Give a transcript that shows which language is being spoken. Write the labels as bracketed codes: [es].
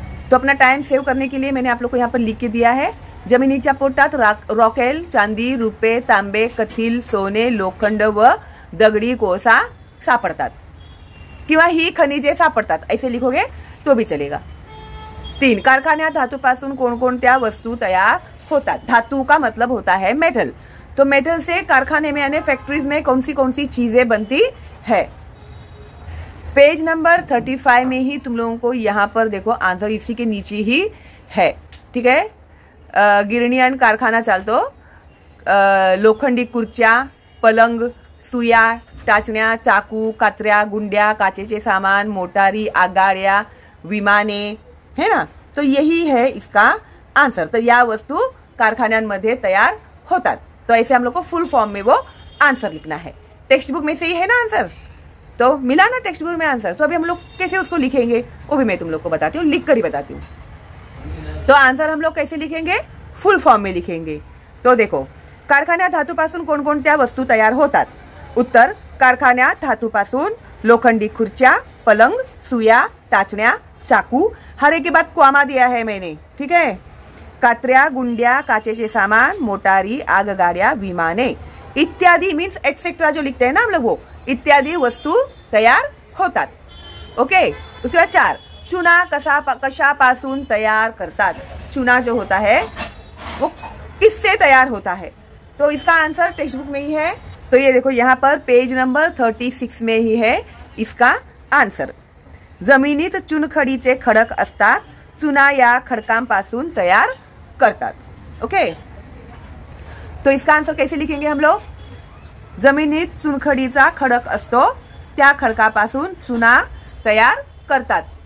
[hi] तो अपना time save करने के लिए मैंने आप लोग को यहाँ पर लिख के दिया है. [mr] जमिनीच्या पोटात रॉकेल, चांदी, रुपए, तांबे, कथिल, सोने, लोखंड व दगडी कोळसा सापडतात किंवा ही खनिजे सापडतात [hi] ऐसे लिखोगे तो भी चलेगा. 3. [mr] कारखान्यात धातूपासून कोणकोणत्या वस्तू तयार होतात? [hi] धातु का मतलब होता है मेटल. तो मेटल से कारखाने में यानी फैक्ट्रीज में कौन सी चीजें बनती है? पेज नंबर 35 में ही तुम लोगों को यहाँ पर देखो आंसर इसी के नीचे ही है. ठीक है. [mr] गिरणी आणि कारखाना चालतो. लोखंडी खुर्च्या, पलंग, सुया, टाचण्या, चाकू, कात्र्या, गुंड्या, काचेचे सामान, मोटारी, आगाड्या, विमाने, है ना. [hi] तो यही है इसका आंसर. तो [mr] या वस्तू कारखान्यांमध्ये तयार होतात. [hi] तो ऐसे हम लोग को फुल फॉर्म में वो आंसर लिखना है. टेक्स्ट बुक में से ही है ना आंसर. तो मिला ना टेक्स्ट बुक में आंसर. तो अभी हम लोग कैसे उसको लिखेंगे वो भी मैं तुम लोग को बताती हूँ, लिख कर ही बताती हूँ. तो आंसर हम लोग कैसे लिखेंगे? फुल फॉर्म में लिखेंगे. [mr] तो देखो, कारखान्यात धातूपासून कोणकोणत्या वस्तू तयार होतात? उत्तर, कारखान्यात धातूपासून लोखंडी खुर्च्या, पलंग, सुया, टाचण्या, चाकू. [hi] हर एक के बाद क्वामा दिया है मैंने. ठीक है. [mr] कात्र्या, गुंड्या, काचेचे सामान, मोटारी, आगगाड्या, विमाने इत्यादि [hi] मीन्स एक्सेट्रा जो लिखते हैं ना हम लोग, वो [mr] इत्यादि वस्तू तयार होतात. ओके. [hi] उसके बाद 4. [mr] चुना कशापासून तयार करतात? [hi] चुना जो होता है वो किससे तयार होता है? तो इसका आंसर टेक्स्ट बुक में ही है. तो ये देखो यहाँ पर पेज नंबर 36 में ही है इसका आन्सर। [mr] जमिनीत चुनखडीचे खडक असतात, चुना या खडकांपासून तयार करतात। [hi] ओके, तो इसका आंसर कैसे लिखेंगे हम लोग? [mr] जमिनीत चुनखडीचा खडक असतो, त्या खडकापासून चुना तयार करतात।